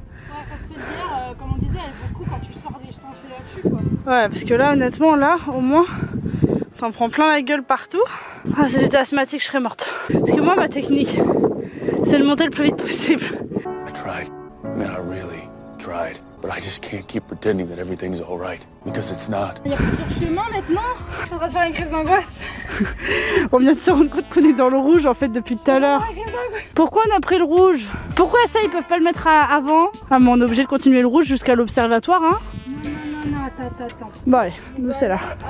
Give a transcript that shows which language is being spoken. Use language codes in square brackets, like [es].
[fr] Ouais, parce que celle d'hier, comme on disait, elle vaut le coup quand tu sors des sentiers là-dessus quoi. Ouais, parce que là honnêtement, là au moins, t'en prends plein la gueule partout. Ah, si j'étais asthmatique, je serais morte. Parce que moi, ma technique, c'est de monter le plus vite possible. [en] I tried. Man, I really tried. But I just can't keep pretending that everything's all right. Because it's not. [fr] Il y a plusieurs chemins maintenant. Faudra faire une crise d'angoisse. On vient de se rendre compte qu'on est dans le rouge en fait depuis tout à l'heure. Pourquoi on a pris le rouge? Pourquoi ça, ils peuvent pas le mettre avant? Ah, mais on est obligé de continuer le rouge jusqu'à l'observatoire, hein? Non, attends. Bon, allez, nous c'est là.